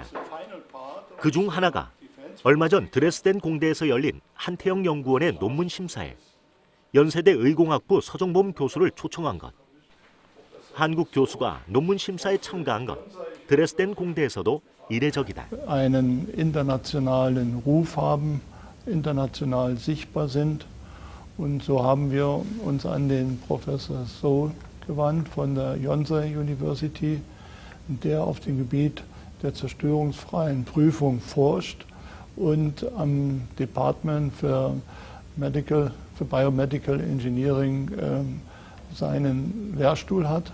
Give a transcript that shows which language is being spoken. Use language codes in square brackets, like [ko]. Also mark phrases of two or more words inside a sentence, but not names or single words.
[ko] 그중 하나가 얼마 전 드레스덴 공대에서 열린 한태영 연구원의 논문 심사에 연세대 의공학부 서정범 교수를 초청한 것. 한국 교수가 논문 심사에 참가한 것, 드레스덴 공대에서도 이례적이다. [de] einen internationalen Ruf haben, international sichtbar sind. Und so haben wir uns an den Professor So gewandt von der Yonsei University, der auf dem Gebiet der zerstörungsfreien Prüfung forscht und am Department für [en] Biomedical Engineering [de] seinen Lehrstuhl hat.